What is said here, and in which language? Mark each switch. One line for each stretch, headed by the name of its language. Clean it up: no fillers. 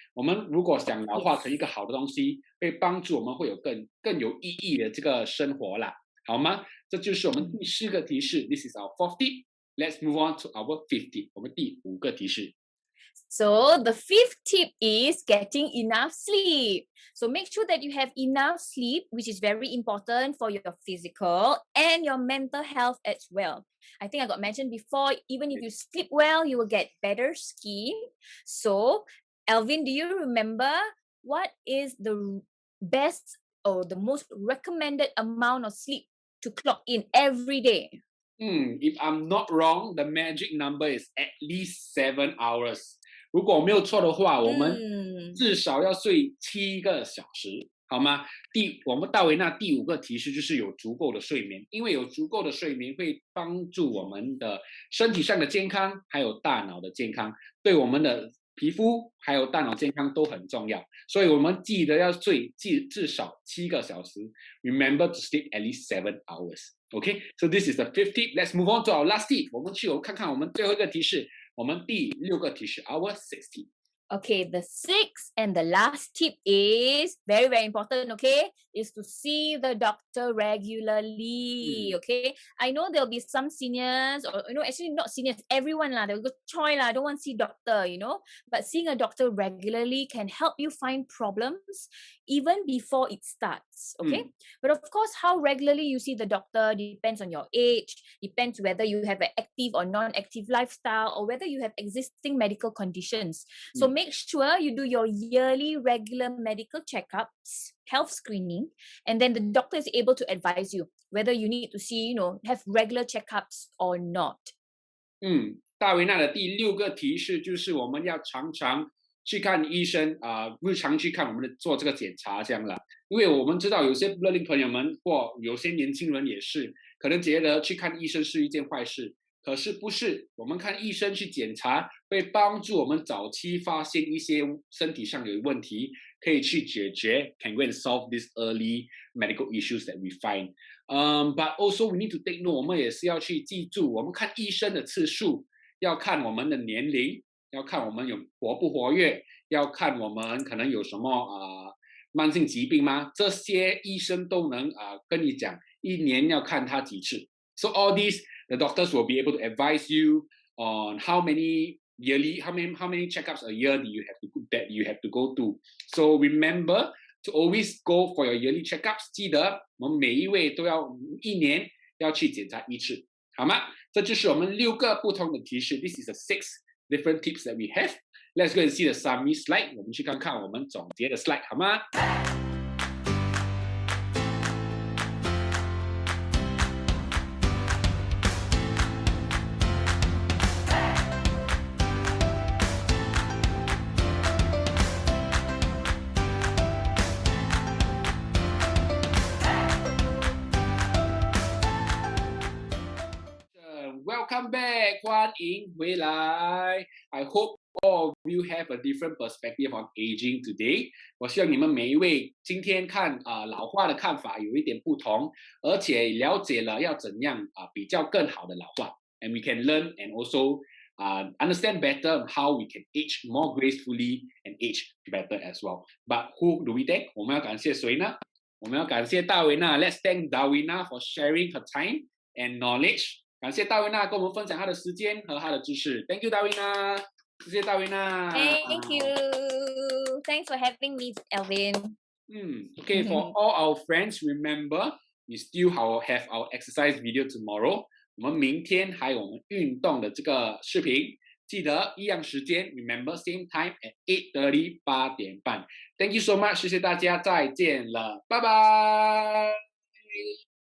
Chinese: 我们如果想老化成一个好的东西，会帮助我们会有更有意义的这个生活啦，好吗？这就是我们第4个提示。
English: This is our 4th tip. Let's move on to our 5th tip.
Chinese: 我们第5个提示。
English: So the 5th tip is getting enough sleep. So make sure that you have enough sleep, which is very important for your physical and your mental health as well. I think I got mentioned before, even if you sleep well, you will get better skin. So, Alvin, do you remember what is the best or the most recommended amount of sleep to clock in every day? If I'm not wrong, the magic number is at least 7 hours.
Chinese: 如果我没有错的话，我们至少要睡7个小时，好吗？我们大维纳第5个提示就是有足够的睡眠，因为有足够的睡眠会帮助我们的身体上的健康，还有大脑的健康，对我们的皮肤还有大脑健康都很重要，所以我们记得要睡至少7个小时。
English: Remember to sleep at least 7 hours. Okay, so this is the 5th tip. Let's move on to our last tip.
Chinese: 我们去看看我们最后一个提示，我们第6个提示
English: our 6th tip. Okay, the 6th and the last tip is very, very important, okay, is to see the doctor regularly, okay? I know there'll be some seniors or, actually not seniors, everyone lah, they'll go, Choi lah, I don't want to see doctor, but seeing a doctor regularly can help you find problems even before it starts, okay? But of course, how regularly you see the doctor depends on your age, depends whether you have an active or non-active lifestyle, or whether you have existing medical conditions. So make sure you do your yearly regular medical checkups, health screening, and then the doctor is able to advise you whether you need to see, have regular checkups or not.
Chinese: 大维纳的第6个提示就是我们要常常去看医生日常去看我们的做这个检查这样啦。因为我们知道有些乐龄朋友们或有些年轻人也是可能觉得去看医生是一件坏事，可是不是，我们看医生去检查会帮助我们早期发现一些身体上有问题，可以去解决
English: can go and solve these early medical issues that we find. But also we need to take note,
Chinese: 我们也是要去记住，我们看医生的次数要看我们的年龄，要看我们有活不活跃，要看我们可能有什么慢性疾病吗？这些医生都能跟你讲，一年要看他几次。
English: So all these, the doctors will be able to advise you on how many checkups a year that you have to go to. So remember to always go for your yearly checkups.
Chinese: 记得我们每一位都要一年要去检查1次，好吗？这就是我们6个不同的提示。
English: This is the 6 different tips that we have. Let's go and see the summary slide.
Chinese: 我们去看看我们总结的 slide， 好吗？
English: Welcome back,
Chinese: 欢迎回来。
English: I hope all of you have a different perspective on aging today.
Chinese: 我希望你们每一位今天看老化的看法有一点不同，而且了解了要怎样比较更好的老化。
English: And we can learn and also understand better how we can age more gracefully and age better as well. But who do we thank?
Chinese: 我们要感谢谁呢？我们要感谢大维娜。
English: Let's thank Darwina for sharing her time and knowledge.
Chinese: 感谢大维娜跟我们分享她的时间和她的知识。
English: Thank you, 大维娜。
Chinese: 谢谢大维娜。
English: Thank you. Thanks for having me, Alvin. Okay, for all our friends, remember we still have our exercise video tomorrow.
Chinese: 我们明天还有我们运动的这个视频，记得一样时间 ，
English: remember same time at 8:30
Chinese: 8点半。
English: Thank you so much，
Chinese: 谢谢大家，再见了，拜拜。